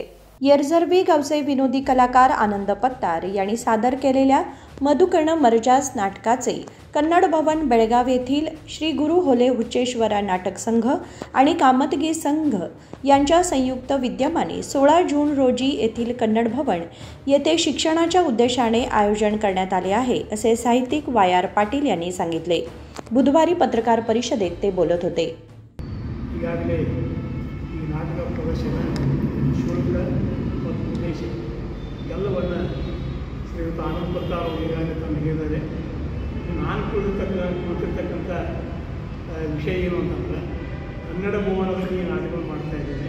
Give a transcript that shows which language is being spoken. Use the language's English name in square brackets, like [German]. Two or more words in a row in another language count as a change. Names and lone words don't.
[Marathi] यरझरवी गावचे विनोदी कलाकार आनंद पत्तार यांनी सादर केलेल्या मधुकर्ण मरजाज नाटकाचे कन्नड भवन बेळगाव येथील श्री गुरु होले हुच्चेश्वरा नाटक संघ आणि कामतगी संघ यांच्या संयुक्त विद्यमाने 16 जून रोजी येथील कन्नड भवन येथे शिक्षणाच्या उद्देशाने आयोजन करण्यात आले आहे असे साहित्यिक YR पाटील यांनी सांगितले. बुधवारी पत्रकार परिषदेत ते बोलत होते. [Kannada] ಎಲ್ಲವನ್ನು ಶ್ರೀಯುತ ಆನಂದ್ ಪತ್ತಾರ್ ಅವರು ಈಗಾಗಲೇ ತಮಗೆ ಹೇಳಿದ್ದಾರೆ. ನಾನು ಕುಳಿತಿರ್ತಕ್ಕಂಥ ವಿಷಯ ಏನು ಅಂತಂದರೆ ಕನ್ನಡ ಭವನದಲ್ಲಿ ನಾಟಕಗಳು ಮಾಡ್ತಾಯಿದ್ದೇನೆ.